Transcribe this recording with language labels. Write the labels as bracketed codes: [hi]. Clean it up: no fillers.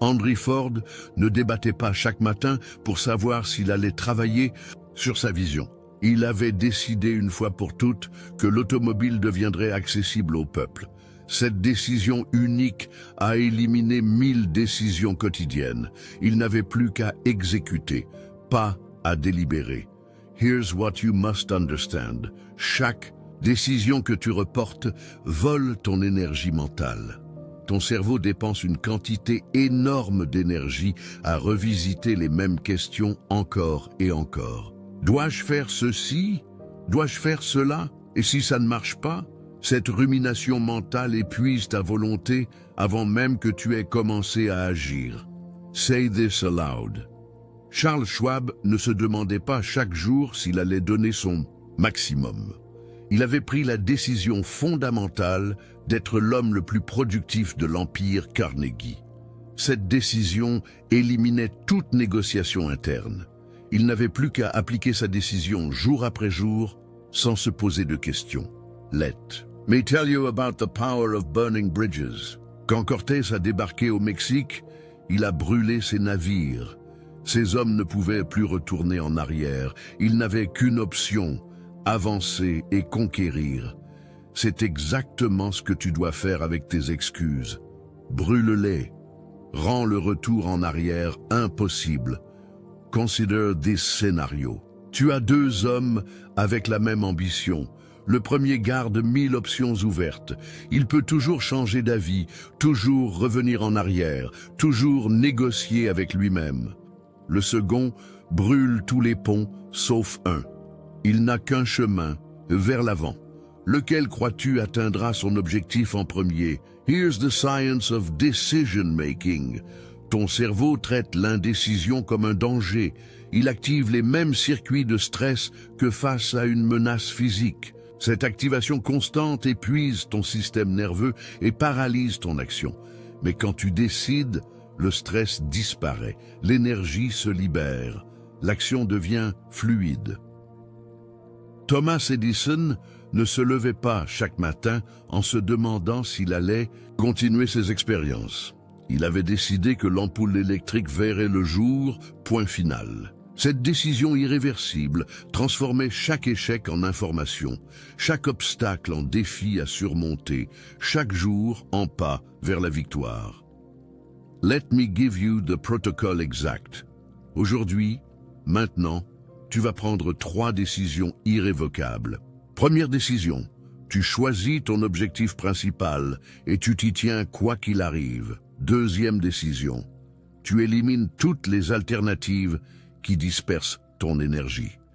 [fr] Henry Ford ne débattait pas chaque matin pour savoir s'il allait travailler sur sa vision. Il avait décidé une fois pour toutes que l'automobile deviendrait accessible au peuple. Cette décision unique a éliminé 1000 décisions quotidiennes. Il n'avait plus qu'à exécuter, pas à délibérer. [en] Here's what you must understand. [fr] Chaque décision que tu reportes vole ton énergie mentale. Ton cerveau dépense une quantité énorme d'énergie à revisiter les mêmes questions encore et encore. Dois-je faire ceci? Dois-je faire cela? Et si ça ne marche pas? Cette rumination mentale épuise ta volonté avant même que tu aies commencé à agir. [en] Say this aloud. [fr] Charles Schwab ne se demandait pas chaque jour s'il allait donner son maximum. Il avait pris la décision fondamentale d'être l'homme le plus productif de l'empire Carnegie. Cette décision éliminait toute négociation interne. Il n'avait plus qu'à appliquer sa décision jour après jour sans se poser de questions. [en] Let me tell you about the power of burning bridges. [fr] Quand Cortés a débarqué au Mexique, il a brûlé ses navires. Ses hommes ne pouvaient plus retourner en arrière. Ils n'avaient qu'une option: avancer et conquérir. C'est exactement ce que tu dois faire avec tes excuses. Brûle-les. Rends le retour en arrière impossible. [en] Consider this scénario. [fr] Tu as 2 hommes avec la même ambition. Le premier garde 1000 options ouvertes. Il peut toujours changer d'avis, toujours revenir en arrière, toujours négocier avec lui-même. Le second brûle tous les ponts sauf un. Il n'a qu'un chemin, vers l'avant. Lequel crois-tu atteindra son objectif en premier? [en] Here's the science of decision making. [fr] Ton cerveau traite l'indécision comme un danger. Il active les mêmes circuits de stress que face à une menace physique. Cette activation constante épuise ton système nerveux et paralyse ton action. Mais quand tu décides, le stress disparaît, l'énergie se libère, l'action devient fluide. Thomas Edison ne se levait pas chaque matin en se demandant s'il allait continuer ses expériences. Il avait décidé que l'ampoule électrique verrait le jour, point final. Cette décision irréversible transformait chaque échec en information, chaque obstacle en défi à surmonter, chaque jour en pas vers la victoire. [en] Let me give you the protocol exact. [fr] Aujourd'hui, maintenant, tu vas prendre 3 décisions irrévocables. Première décision, tu choisis ton objectif principal et tu t'y tiens quoi qu'il arrive. Deuxième décision, tu élimines toutes les alternatives qui dispersent ton énergie.